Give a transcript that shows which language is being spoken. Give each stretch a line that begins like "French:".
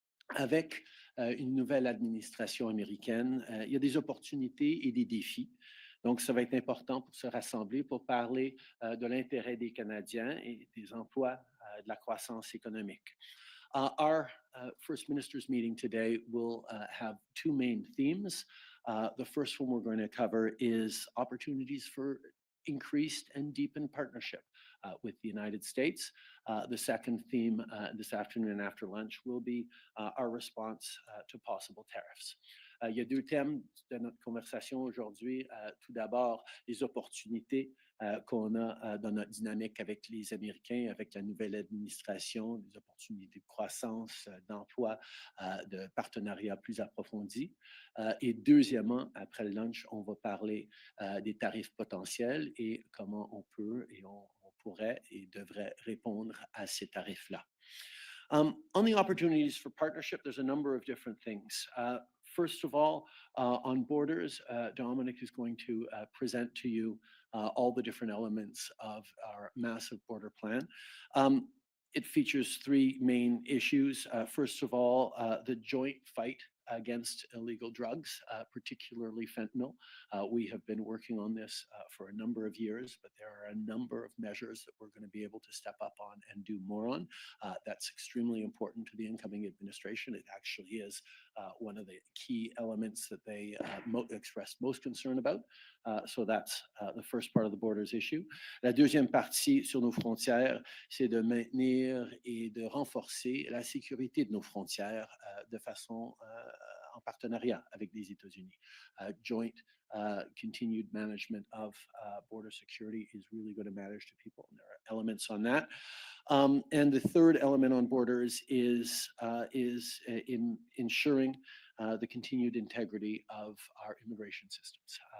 French: Avec une nouvelle administration américaine, il y a des opportunités et des défis. Donc, ça va être important pour se rassembler pour parler de l'intérêt des Canadiens et des emplois, de la croissance économique.
English: Our First Ministers meeting today will have two main themes. The first one we're going to cover is opportunities for increased and deepened partnership with the United States. The second theme this afternoon and after lunch will be our response to possible tariffs.
French: Il y a deux thèmes de notre conversation aujourd'hui. Tout d'abord, les opportunités qu'on a dans notre dynamique avec les Américains, avec la nouvelle administration, des opportunités de croissance, d'emploi, de partenariat plus approfondi. Et deuxièmement, après le lunch, on va parler des tarifs potentiels et comment on peut et on pourrait et devrait répondre à ces tarifs-là.
English: On the opportunities for partnership, there's a number of different things. First of all, on borders, Dominic is going to present to you all the different elements of our massive border plan. It features three main issues. First of all, the joint fight against illegal drugs, particularly fentanyl. We have been working on this for a number of years, but there are a number of measures that we're going to be able to step up on and do more on. That's extremely important to the incoming administration. It actually is one of the key elements that they expressed most concern about. So that's the first part of the borders issue.
French: La deuxième partie sur nos frontières, c'est de maintenir et de renforcer la sécurité de nos frontières de façon en partenariat avec les États-Unis.
English: Joint continued management of border security is really going to matter to people, and there are elements on that. And the third element on borders is in ensuring the continued integrity of our immigration systems.